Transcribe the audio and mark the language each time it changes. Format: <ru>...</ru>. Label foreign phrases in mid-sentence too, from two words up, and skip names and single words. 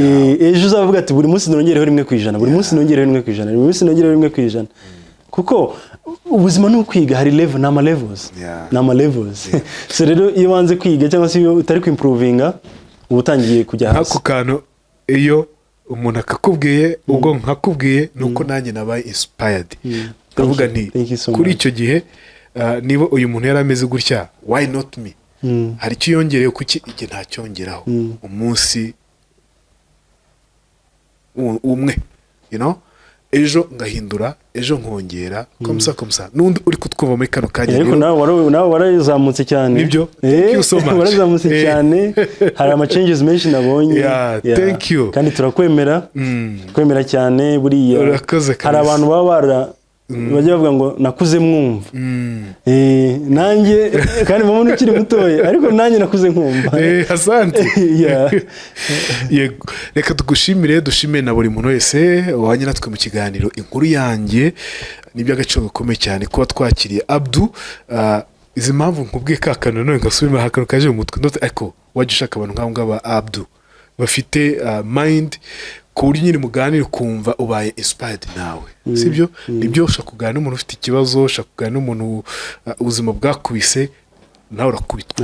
<rw>ejo uzavuga ati buri munsi nongereho 1%, buri munsi nongereho 1%, buri munsi nongereho 1%, kuko ubuzima ni ukwiga hari level n'ama levels so rero iyo wanze kwiga cyangwa se iyo utari kwimprovinga uba utangiye kujya hasi ako kantu iyo umuntu akakubwiye ubwo nkakubwiye nuko nanjye nabaye inspired ndavuga nti kuri icyo gihe niba uyu muntu yari ameze gutya</rw> <en>why not me</en> <rw>hari icyo yongereyeho kuki igihe ntacyongeraho umunsi umwe ejo ngahindura ejo nkongera komsa n'undi uri kutwumva muri kano kanya ariko nawe warazamutse cyane nibyo warazamutse cyane hari ama changes menshi nabonye</rw> <en>thank you</en> <rw>kandi turakwemera kwemera cyane buriya hari abantu baba bajya bavuga ngo nakuze mwumva nanjye kandi mama ukiri mutoya ariko nanjye nakuze nkumva asante yego reka tugushimire dushimire na buri muntu wese wanye natwe mu kiganiro inkuru yanjye n'iby'agaciro gakomeye cyane kuba twakiriye Abdu izi mpamvu nkubwiye kakano none ngasubira hakano kaje mu mutwe ndote ariko wajye ushaka abantu nk'abo ngaba Abdu bafite mind ku buryo nyine muganira kumva ubaye inspired nawe sibyo nibyo ushaka kuganira n'umuntu ufite ikibazo ushaka kuganira n'umuntu ubuzima bwakubise nawe urakubitwa</rw>